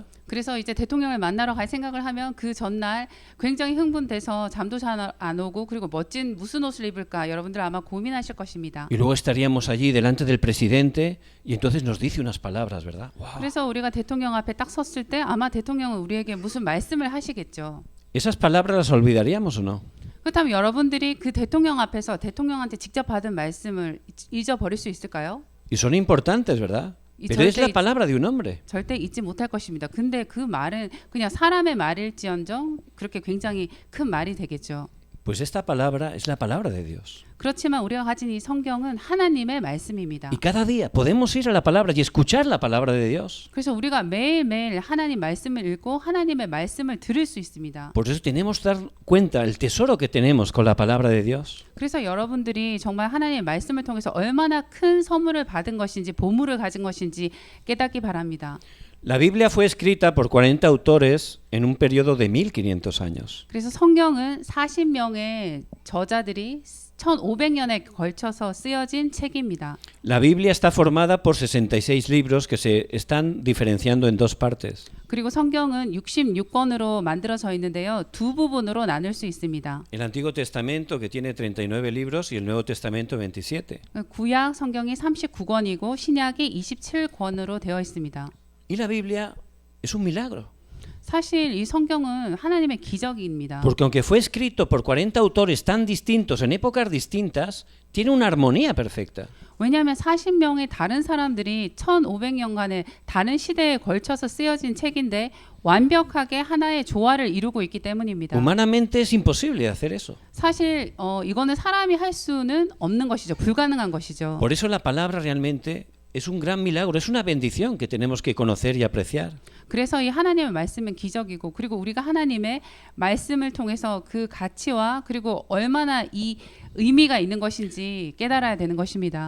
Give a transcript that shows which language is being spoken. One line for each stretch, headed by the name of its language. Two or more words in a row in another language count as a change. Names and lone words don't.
Korean: 그래서 이제 대통령을 만나러 갈 생각을 하면 그 전날 굉장히 흥분돼서 잠도 잘 안 오고 그리고 멋진 무슨 옷을 입을까 여러분들 아마 고민하실 것입니다.
Spanish: Y luego estaríamos allí delante del presidente y entonces nos dice unas palabras, ¿verdad? Wow.
Korean: 그래서 우리가 대통령 앞에 딱 섰을 때 아마 대통령은 우리에게 무슨 말씀을 하시겠죠.
Spanish: ¿Esas palabras las olvidaríamos o no?
Korean: 그렇다면 여러분들이 그 대통령 앞에서 대통령한테 직접 받은 말씀을 잊어버릴 수 있을까요?
Spanish: Y son importantes, ¿verdad? Pero es la palabra de un hombre.
Korean: 절대 잊지 못할 것입니다. 근데 그 말은 그냥 사람의 말일지언정 그렇게 굉장히 큰 말이 되겠죠.
Spanish: Pues esta palabra es la palabra de Dios.
Korean: 그렇지만 우리가 가진 이 성경은 하나님의 말씀입니다.
Spanish: Y cada día podemos ir a la palabra y escuchar la palabra de Dios.
Korean: 그래서 우리가 매일매일 하나님 말씀을 읽고 하나님의 말씀을 들을 수 있습니다.
Spanish: Por eso tenemos que dar cuenta el tesoro que tenemos con la palabra de Dios.
Korean: 그래서 여러분들이 정말 하나님의 말씀을 통해서 얼마나 큰 선물을 받은 것인지 보물을 가진 것인지 깨닫기 바랍니다.
Spanish: La Biblia fue escrita por 40 autores en un periodo de 1500 años.
Korean: 그래서 성경은 40명의 저자들이 1500년에 걸쳐서 쓰여진 책입니다.
Spanish: La Biblia está formada por 66 libros que se están diferenciando en dos partes.
Korean: 그리고 성경은 66권으로 만들어져 있는데요. 두 부분으로 나눌 수 있습니다.
Spanish: El Antiguo Testamento que tiene 39 libros y el Nuevo Testamento 27.
Korean: 구약 성경이 39권이고 신약이 27권으로 되어 있습니다.
Spanish: Y la Biblia es un milagro.
Korean: 사실 이 성경은 하나님의 기적입니다.
Spanish: Porque aunque fue escrito por 40 autores tan distintos en épocas distintas, tiene una armonía perfecta.
Korean: 왜냐하면 40명의 다른 사람들이 1500년간의 다른 시대에 걸쳐서 쓰여진 책인데 완벽하게 하나의 조화를 이루고 있기 때문입니다.
Spanish: Humanamente es imposible hacer eso.
Korean: 사실 이거는 사람이 할 수는 없는 것이죠. 불가능한 것이죠.
Spanish: Por eso la palabra realmente es un gran milagro, es una bendición que tenemos que conocer y apreciar.
Korean: 그래서 이 하나님의 말씀은 기적이고 그리고 우리가 하나님의 말씀을 통해서 그 가치와 그리고 얼마나 이 의미가 있는 것인지 깨달아야 되는 것입니다.